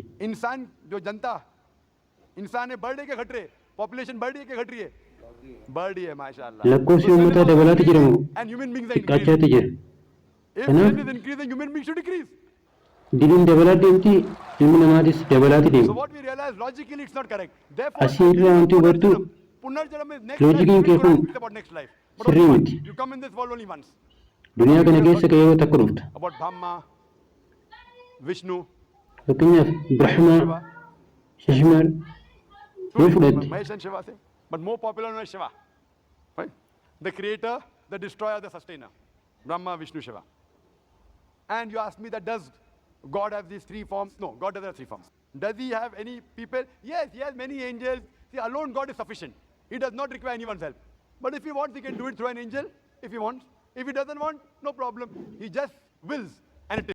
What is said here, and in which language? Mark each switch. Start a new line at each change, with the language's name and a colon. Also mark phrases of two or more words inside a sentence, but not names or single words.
Hindi: इंसान जो जनता इंसान है बढ़ रही है क्या घट रही है पॉपुलेशन बढ़ रही है क्या घट रही है बढ़ रही है माशाल्लाह
Oromo: lakkoofsi uummataa dabalaatti jira moo
English: and human beings are increasing
Oromo: xiqqaachaatti jira.
English: if
Oromo: Kanaaf
English: sin is increasing human beings should decrease
Oromo: diliin dabalaa deemti ilmi namaatis dabalaatti
English: so
Oromo: deema.
English: what we realize logically it's not correct therefore
Oromo: Asii irraa wanti hubattu
English: punarjanam is next
Oromo: loojikiin
English: life
Oromo: kee
English: we
Oromo: kun
English: don't speak about next life but
Oromo: sirrii
English: only
Oromo: miti.
English: once. You come in this world only once
Oromo: Duniyaa kana keessa ka'ee yoo takka dhufta.
English: about Brahma Vishnu
Oromo: Fakkeenyaaf Birahmaa,
English: Shiva
Oromo: Shashimaar yoo fudhatte
English: Mahesh and Shiva say but more popular known as Shiva right the creator the destroyer the sustainer Brahma Vishnu Shiva and you ask me that does God have these 3 forms no God doesn't have 3 forms does he have any people yes he has many angels see alone God is sufficient he does not require anyone's help but if he wants he can do it through an angel if he wants if he doesn't want no problem he just wills and it is